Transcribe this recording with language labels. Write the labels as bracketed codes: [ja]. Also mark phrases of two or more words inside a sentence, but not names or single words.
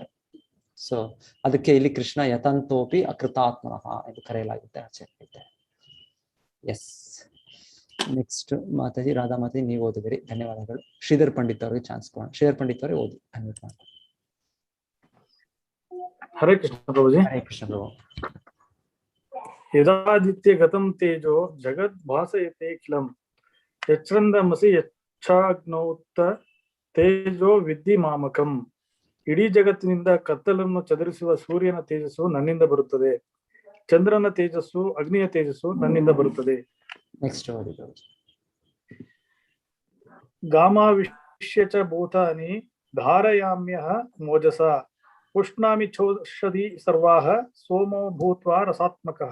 [kn] ಸೊ ಅದಕ್ಕೆ ಇಲ್ಲಿ ಕೃಷ್ಣ [sa] ಯತಂತೋಪಿ ಅಕೃತಾತ್ಮನಃ [kn] ಎಂದು ಕರೆಯಲಾಗುತ್ತೆ ಆಚಾರ್ಯ ಹೇಳ್ತಾರೆ. [en] Yes, next [kn] ಮಾತಾಜಿ ರಾಧಾ ಮಾತಾಜಿ ನೀವು ಓದಿದಿರಿ, ಧನ್ಯವಾದಗಳು. ಶ್ರೀಧರ್ ಪಂಡಿತ್ ಅವರಿಗೆ ಚಾನ್ಸ್ ಕೊಡೋಣ. ಶ್ರೀಧರ್ ಪಂಡಿತ್ ಅವರೇ ಓದಿ. ಹರೇ ಕೃಷ್ಣ ಪ್ರಭುಜಿ. ಹರೇ ಕೃಷ್ಣ ಪ್ರಭು. [sa] ಯದಾದಿತ್ಯ ಗತಂ ತೇಜೋ ಜಗದ್ ಭಾಸಯತೆ ಕಿಲಂ ಯಚ್ಛಂದಮಸಿ ಯಚ್ಛಾಗ್ನೌತ ತೇಜೋ ವಿದ್ಧಿ ಮಾಮಕಂ. [kn] ಇಡೀ ಜಗತ್ತಿನಿಂದ ಕತ್ತಲನ್ನು ಚದುರಿಸುವ ಸೂರ್ಯನ ತೇಜಸ್ಸು ನನ್ನಿಂದ ಬರುತ್ತದೆ, ಚಂದ್ರನ ತೇಜಸ್ಸು ಅಗ್ನಿಯ ತೇಜಸ್ಸು ನನ್ನಿಂದ ಬರುತ್ತದೆ. ನೆಕ್ಸ್ಟ್ [sa] ಗಾಮಾವಿಶ್ಯ ಚ ಭೂತಾನಿ ಧಾರಯಾಮ್ಯಃ ಮೋಜಸ ಉಷ್ಣಾಮಿ ಚೋಷಧಿ ಸರ್ವಾಹ ಸೋಮೋ ಭೂತ್ವಾ ರಸಾತ್ಮಕಃ.